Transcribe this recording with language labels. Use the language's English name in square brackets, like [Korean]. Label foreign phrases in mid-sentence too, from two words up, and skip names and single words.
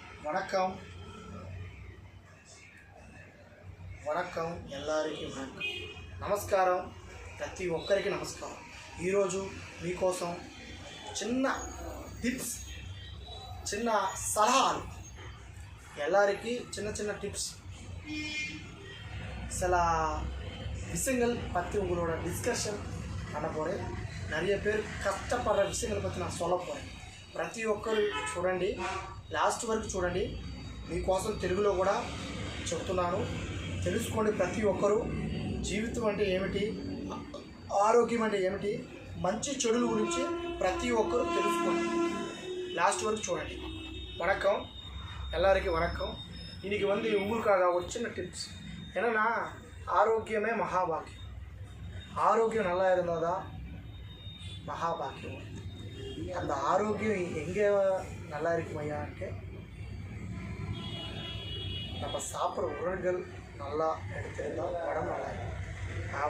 [Tamil] வணக்கம் வணக்கம் எல்லாருக்கும் வணக்கம் [Telugu] నమస్కారం ప్రతి ఒక్కరికి నమస్కారం ఈరోజు మీకోసం చిన్న టిప్స్ చిన్న సలహాలు [Tamil] எல்லாருக்கும் சின்ன சின்ன టిப்ஸ் சில விஷயங்கள் பற்றி உங்களோட டிஸ்கஷன் பண்ண போகிறேன். நிறைய பேர் கஷ்டப்படுற விஷயங்களை பற்றி நான் சொல்ல போகிறேன். [Telugu] ప్రతి ఒక్కరు చూడండి, లాస్ట్ వరకు చూడండి. మీకోసం తెలుగులో కూడా చెప్తున్నాను, తెలుసుకోండి. ప్రతి ఒక్కరు జీవితం అంటే ఏమిటి, ఆరోగ్యం అంటే ఏమిటి, మంచి చెడుల గురించి ప్రతి ఒక్కరు తెలుసుకోండి. లాస్ట్ వరకు చూడండి. [Tamil] வணக்கம் எல்லாருக்கும் வணக்கம். இன்றைக்கி உங்களுக்காக ஒரு சின்ன டிப்ஸ். என்னென்னா, ஆரோக்கியமே மகாபாக்கியம். ஆரோக்கியம் நல்லா இருந்தால் தான் மகாபாக்கியம். அந்த ஆரோக்கியம் எங்கே நல்லா இருக்கும் ஐயான்ட்டு, நம்ம சாப்பிட்ற உணவுகள் நல்லா எடுத்திருந்தால் உடம்பு நல்லா இருக்கும்.